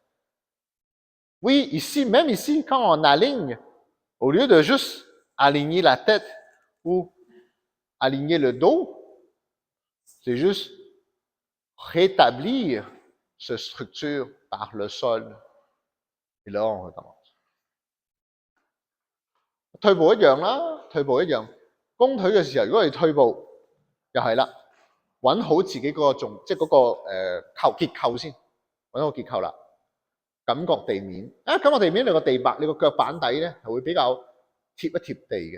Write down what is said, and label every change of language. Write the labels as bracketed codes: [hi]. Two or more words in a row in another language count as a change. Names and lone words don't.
[fr] Oui, ici, même ici, quand on aligne, au lieu de juste aligner la tête ou aligner le dos, c'est juste rétablir cette structure par le sol. Et là, on recommence. [yue] 退步一樣啦，退步一樣。弓腿嘅時候，如果係退步，又係啦，揾好自己嗰個即係嗰個結構先，揾好結構啦。感覺地面感覺地面你個地板，你個腳板底咧係會比較貼一貼地嘅。